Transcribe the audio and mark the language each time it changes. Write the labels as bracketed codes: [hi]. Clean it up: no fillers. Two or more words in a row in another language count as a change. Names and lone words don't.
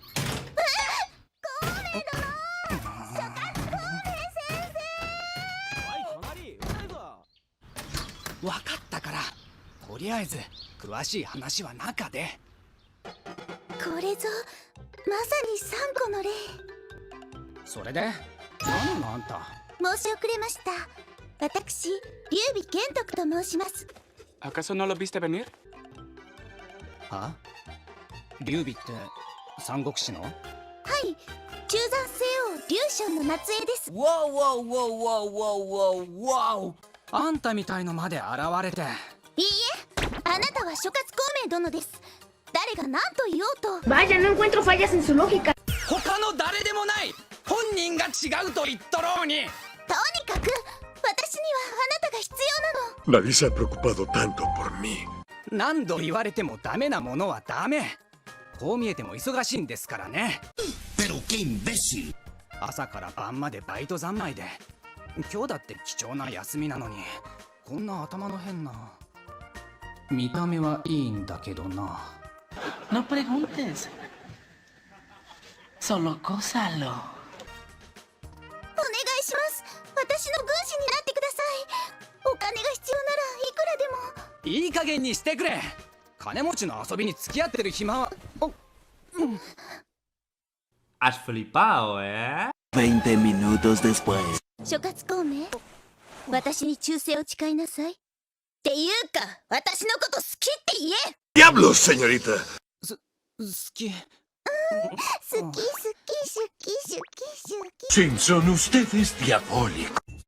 [ja] 分かったから、とりあえず詳しい話は中で。これぞまさに三個の例。それで何なのあんた。申し遅れました。私劉備玄徳と申します。 [es] ¿Acaso no lo viste venir? [ja] は劉備って三国志の？はい、中山西王劉将の末裔です。わわわわわわわ、あんたみたいのまで現れて。いいえ、あなたは諸葛孔明殿です。誰が何と言おうと。 [es] Vaya, no encuentro fallas en su lógica. [ja] 他の誰でもない、本人が違うと言っとろうに。とにかく私にはあなたが必要なの。 [es] Nadie se ha preocupado tanto por mí. [ja] 何度言われてもダメなものはダメ。こう見えても忙しいんですからね。 [es] Pero qué imbécil. [ja] 朝から晩までバイト三昧で、今日だって貴重な休みなのにこんな頭の変な。見た目はいいんだけどな。 [es] No preguntes. Solo gózalo. [ja] お願いします。私の軍師になってください。お金が必要ならいくらでも。いい加減にしてくれ。金持ちの遊びに付き合ってる暇は。 [es] Has flipado, ¿eh? 20 minutos después. [ja] 諸葛孔明、私に忠誠を誓いなさい。っていうか、私のこと好きって言え。 [es] ¡Diablos, señorita! [ja] 好き。好き好き好き好き好き。 [es] Sí, son ustedes diabólicos.